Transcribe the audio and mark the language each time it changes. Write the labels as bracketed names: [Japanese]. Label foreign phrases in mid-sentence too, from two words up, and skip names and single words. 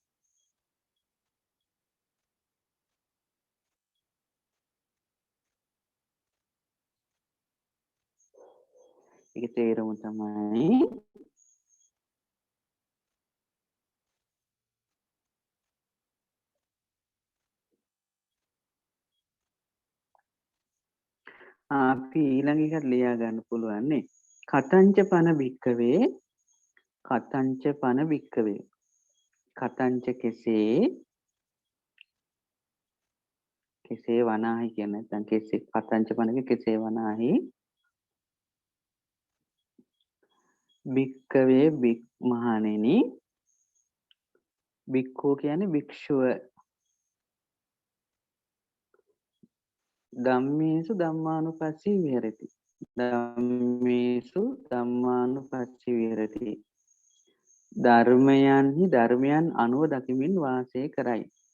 [Sinhala] ඒක තේරුම තමයි අපි ඊළඟ එකට ලියා ගන්න පුළුවන් නේ. [Pali] කතංච පන භික්ඛවේ කතංච පන භික්ඛවේ. [Sinhala] කතංච කෙසේ කෙසේ වනාහි කියන්නේ නැත්නම් කෙසේ [Pali] කතංච පනක [Sinhala] කෙසේ වනාහි භික්කවේ මහණෙනි භික්ඛු කියන්නේ භික්ෂුව [Pali] ධම්මේසු ධම්මානුපස්සී විහෙරති ධම්මේසු ධම්මානුපස්සී විහෙරති [Sinhala] ධර්මයන්හි ධර්මයන් අනුව දකිමින් වාසය කරයි